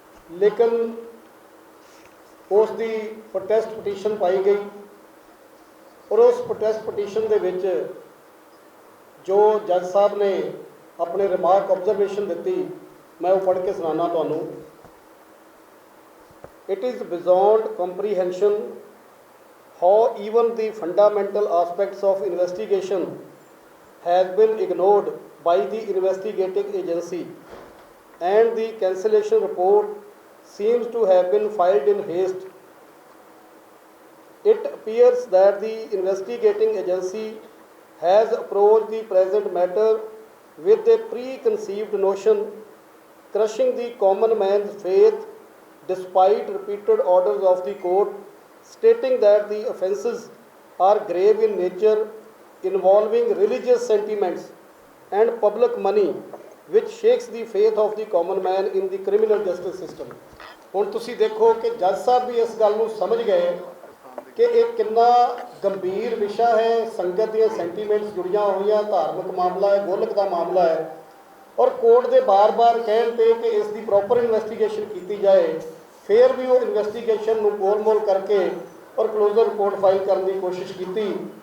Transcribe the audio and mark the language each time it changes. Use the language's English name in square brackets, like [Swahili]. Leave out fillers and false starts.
[Punjabi] ਲੇਕਿਨ ਉਸ ਦੀ protest petition ਪਾਈ ਗਈ, ਔਰ ਉਸ ਪ੍ਰੋਟੈਸਟ ਪਟੀਸ਼ਨ ਦੇ ਵਿੱਚ ਜੋ ਜੱਜ ਸਾਹਿਬ ਨੇ ਆਪਣੇ ਰਿਮਾਰਕ ਆਬਜ਼ਰਵੇਸ਼ਨ ਦਿੱਤੀ, ਮੈਂ ਉਹ ਪੜ੍ਹ ਕੇ ਸੁਣਾਉਣਾ ਤੁਹਾਨੂੰ। [English] It is beyond comprehension how even the fundamental aspects of investigation has been ignored by the investigating agency, and the cancellation report seems to have been filed in haste. It appears that the investigating agency has approached the present matter with a preconceived notion, crushing the common man's faith despite repeated orders of the court stating that the offences are grave in nature, involving religious sentiments and public money, which shakes the faith of the common man in the criminal justice system. [Punjabi] ਹੁਣ ਤੁਸੀਂ ਦੇਖੋ ਕਿ ਜੱਜ ਸਾਹਿਬ ਵੀ ਇਸ ਗੱਲ ਨੂੰ ਸਮਝ ਗਏ ਕਿ ਇਹ ਕਿੰਨਾ ਗੰਭੀਰ ਵਿਸ਼ਾ ਹੈ, ਸੰਗਤ ਦੀਆਂ ਸੈਂਟੀਮੈਂਟਸ ਜੁੜੀਆਂ ਹੋਈਆਂ, ਧਾਰਮਿਕ ਮਾਮਲਾ ਹੈ, ਗੋਲਕ ਦਾ ਮਾਮਲਾ ਹੈ, ਔਰ ਕੋਰਟ ਦੇ ਬਾਰ-ਬਾਰ ਕਹਿਣ ਤੇ ਕਿ ਇਸ ਦੀ ਪ੍ਰੋਪਰ ਇਨਵੈਸਟੀਗੇਸ਼ਨ ਕੀਤੀ ਜਾਏ, ਫਿਰ ਵੀ ਉਹ ਇਨਵੈਸਟੀਗੇਸ਼ਨ ਨੂੰ ਗੋਲ-ਮੋਲ ਕਰਕੇ ਔਰ ਕਲੋਜ਼ਰ ਰਿਪੋਰਟ ਫਾਈਲ ਕਰਨ ਦੀ ਕੋਸ਼ਿਸ਼ ਕੀਤੀ।